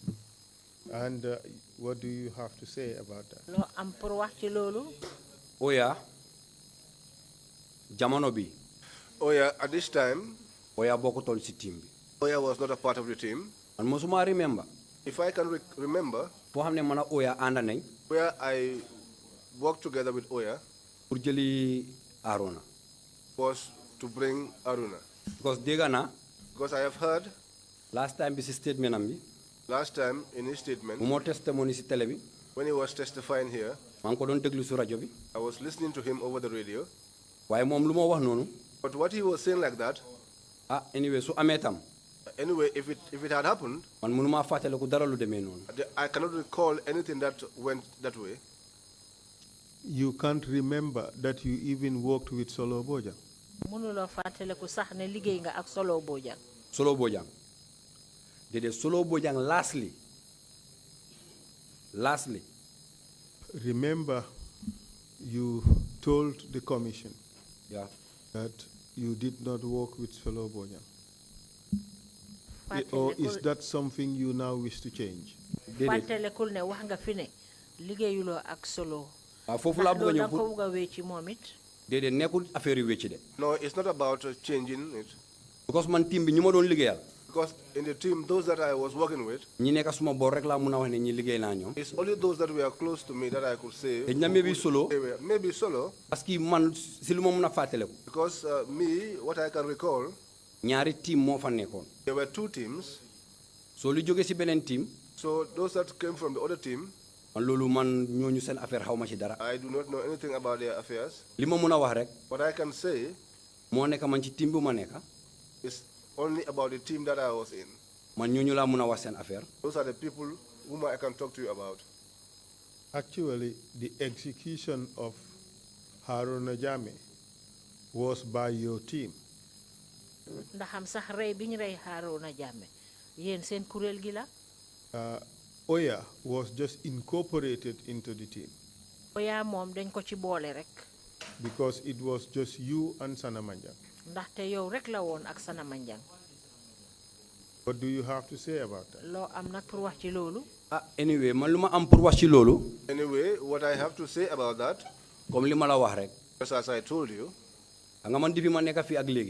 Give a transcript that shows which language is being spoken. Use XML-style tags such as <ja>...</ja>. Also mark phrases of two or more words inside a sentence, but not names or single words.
<en>And what do you have to say about that?</en> <wo>loo am pour wax ci loolu. Oya jamono bi.</wo> <en>Oya, at this time,</en> <wo>Oya bokkutoon ci team bi.</wo> <en>Oya was not a part of the team.</en> <wo>man mosuma remember.</wo> <en>If I can remember,</en> <wo>foo xam ne man ak Oya ànd nañ.</wo> <en>where I worked together with Oya</en> <wo>pour jëli Arona.</wo> <en>was to bring Aruna.</en> <wo>because dégg naa.</wo> <en>Because I have heard last time</en> <wo>bi ci statement am bi.</wo> <en>last time in his statement,</en> <wo>mu moo testimony ci télé bi.</wo> <en>when he was testifying here,</en> <wo>maa ngi ko doon déglu ci rajo bi.</wo> <en>I was listening to him over the radio.</en> <wo>waaye moom lu ma wax noonu.</wo> <en>But what he was saying like that,</en> <wo>anyway su amee tam.</wo> <en>anyway, if it had happened,</en> <wo>man mënumaa fàttaliku dara lu demee noonu.</wo> <en>I cannot recall anything that went that way. You can't remember that you even worked with Solo Bojang?</en> <wo>mënuloo fàttaliku sax ne liggéey nga ak Solo Bojang. Solo Bojang. Déedéet Solo Bojang lastly.</wo> <en>Remember, you told the commission that you did not work with Solo Bojang. Or is that something you now wish to change?</en> <wo>fàttalikul ne wax nga fi ne liggéeyuloo ak Solo. foofu laa bëgg a ñëw pour ko bëgg a wecci moom it. déedéet nekkul affaire yu wecci de.</wo> <en>No, it's not about changing it.</en> <wo>because man team bi ñu ma doon liggéeyal.</wo> <en>Because in the team, those that I was working with,</en> <wo>ñi nekk suma boor rek laa mun a wax ne ñi liggéey naa ñoom.</wo> <en>it's only those that were close to me that I could say.</en> <wo>dañ na maybe Solo.</wo> <en>Maybe Solo.</en> <fr>parce que</fr> <wo>man si lu ma mun a fàttaliku.</wo> <en>Because me, what I can recall,</en> <wo>ñaari team moo fa nekkoon.</wo> <en>there were two teams.</en> <wo>soo lu jógee si beneen team.</wo> <en>So those that came from the other team,</en> <wo>man loolu man ñooñu seen affaire xaw ma ci dara.</wo> <en>I do not know anything about their affairs.</en> <wo>li ma mun a wax rek.</wo> <en>What I can say</en> <wo>moo nekk man ci team bu ma nekk.</wo> <en>is only about the team that I was in.</en> <wo>man ñooñu laa mun a wax seen affaire.</wo> <en>Those are the people whom I can talk to you about. Actually, the execution of Haruna Jame was by your team.</en> <wo>ndaxam sax rey bi ñu rey Haruna Jammeh yéen seen kuréel gi la.</wo> <en>Oya was just incorporated into the team.</en> <wo>Oya moom dañ ko ci boole rek.</wo> <en>Because it was just you and Sana Manjang.</en> <wo>ndaxte yow rek la woon ak Sana Manjang.</wo> <en>What do you have to say about that?</en> <wo>loo am nag pour wax ci loolu. anyway man lu ma am pour wax ci loolu.</wo> <en>Anyway, what I have to say about that,</en> <wo>comme li ma la wax rek.</wo> <en>just as I told you,</en> <wo>nga man difi ma nekk fi ak léegi.</wo>